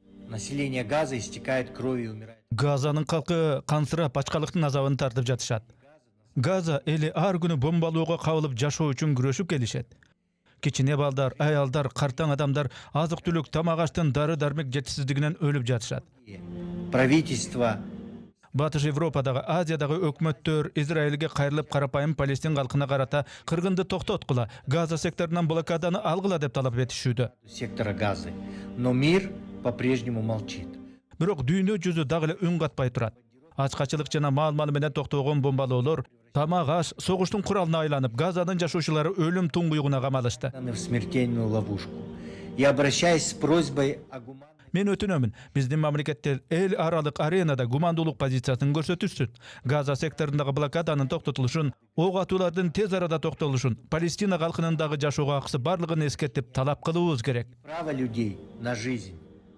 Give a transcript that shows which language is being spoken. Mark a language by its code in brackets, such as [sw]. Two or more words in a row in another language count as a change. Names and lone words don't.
[ru] Население Газа истекает кровью и умирает. [ky] Газанын халкы кансырап ачкалыктын азабын тартып жатышат. Газа эли ар күнү бомбалоого кабылып жашоо үчүн күрөшүп келишет. Кичине балдар, аялдар, картаң адамдар азык-түлүк, тамак-аштын дары-дармек жетишсиздигинен өлүп жатышат. [ru] Правительство [ky] Батыш Европадагы, Азиядагы өкмөттөр Израилге кайрылып карапайым Палестин калкына карата кыргынды токтоткула, Газа секторунан блокаданы алгыла деп талап этишүүдө. [ru] сектора Газы. Но мир по-прежнему молчит. [ky] Бирок дүйнө жүзү дагы эле үн катпай турат. Ачкачылык жана маал-маалы менен токтогон бомбалоолор тамак-аш согуштун куралына айланып, Газанын жашоочулары өлүм туңгуюгуна камалышты. [ru] В смертельную ловушку. И обращаясь с просьбой о гуманности, [ky] Мен өтүнөмүн, биздин мамлекеттер эл аралык аренада гумандуулук позициясын көрсөтүшсүн. Газа секторундагы блокаданын токтотулушун, ок атуулардын тез арада токтолушун, Палестина калкынын дагы жашоого акысы барлыгын эскертип талап кылуубуз керек. [ru] право людей на жизнь.